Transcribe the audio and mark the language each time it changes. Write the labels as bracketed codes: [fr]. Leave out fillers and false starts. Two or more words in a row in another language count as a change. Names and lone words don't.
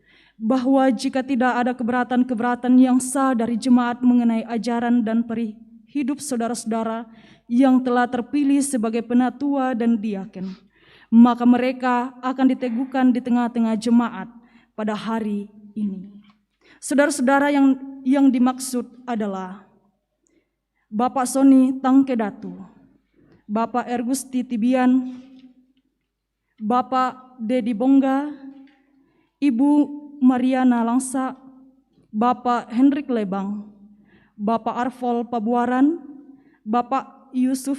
[id] bahwa jika tidak ada keberatan-keberatan yang sah dari jemaat mengenai ajaran dan hidup saudara-saudara yang telah terpilih sebagai penatua dan diaken, maka mereka akan diteguhkan di tengah-tengah jemaat pada hari ini. Saudara-saudara yang dimaksud adalah Bapak Sony Tangkedatu, Bapak Ergusti Tibian, Bapak Dedi Bongga, Ibu Mariana Langsa, Bapak Hendrik Lebang, Bapak Arfol Pabuaran, Bapak Yusuf